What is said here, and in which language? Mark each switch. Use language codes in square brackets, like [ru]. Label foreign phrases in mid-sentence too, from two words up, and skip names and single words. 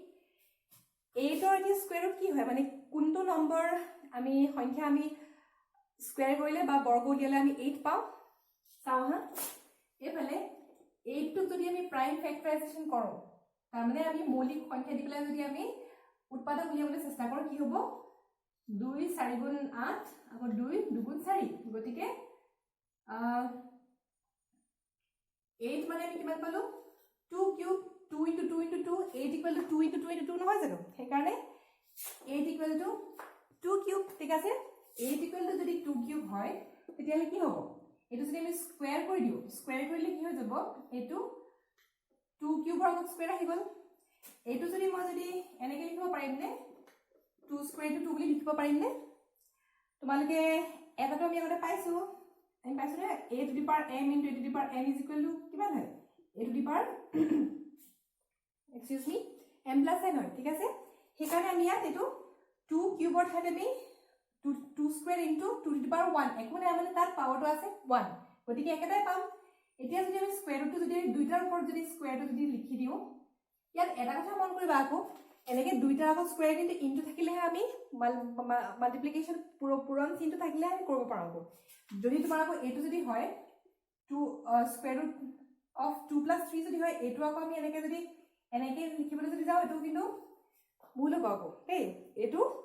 [as] 8 ৰ এতিয়া [en] square root [as] কি হয় মানে কোনটো নম্বৰ আমি সংখ্যা আমি স্কুৱেৰ কৰিলে বা বৰ্গ উলিয়ালে আমি 8 পাওঁ চাওঁ হা এইফালে 8 টোক যদি আমি [en] prime factorization [as] কৰোঁ তাৰমানে আমি মৌলিক সংখ্যা দি পেলাই যদি আমি উৎপাদক উলিয়াবলৈ চেষ্টা কৰোঁ কি হ'ব 2 4 গুণ 8 আকৌ 2 2 গুণ 4 গতিকে 8 মানে আমি কিমান পালো 2 কিউব [en] 2 into 2 into 2 8 equal to 2 into 2 into 2 [as] নহয় জানো সেইকাৰণে 8 [en] equal to [as] 2 কিউব ঠিক আছে 8 [en] equal to [as] যদি 2 কিউব হয় তেতিয়াহ'লে কি হ'ব এটো যদি আমি স্কয়াৰ কৰি দিও স্কয়াৰ কৰিলে কি হৈ যাব এটো 2 কিউবৰ আগত স্কয়াৰ আহি গ'ল এটো যদি মই যদি এনেকৈ লিখিব পাৰিম নে 2 [en] square to [as] 2 বুলি লিখিব পাৰিম নে তোমালোকে এটাটো আমি আগতে পাইছো আমি পাইছো নে [en] a to the power m into a to the power n is equal to [as] কিমান হয় [en] a to the power excuse me m plus n [as] হয় ঠিক আছে সেইকাৰণে আমি ইয়াত এটো 2 কিউবৰ ঠাইত আমি 2 স্কয়াৰ [en] into 2 to the power 1 [as] একো নাই মানে তাৰ পাৱাৰটো আছে 1 গতিকে একেটাই পাম এতিয়া যদি আমি স্কয়াৰ ৰুটটো যদি দুইটাৰ ওপৰত যদি স্কয়াৰটো যদি লিখি দিও ইয়াত এটা কথা মন কৰিবা আকৌ এনেকে দুইটাৰ আগত স্কয়াৰ কিন্তু ইনটু থাকিলেহে আমি মাল্টিপ্লিকেশন পূৰণ চিহ্নটো থাকিলে আমি কৰিব পাৰোঁ যদি তোমাৰ আকৌ এটো যদি হয় 2 [en] square root of [as] 2 plus 3 যদি হয় এটো আকৌ আমি এনেকে যদি এনেকে লিখিবলৈ যদি যাও এটো কিন্তু ভুল হ'ব আকৌ এই এটো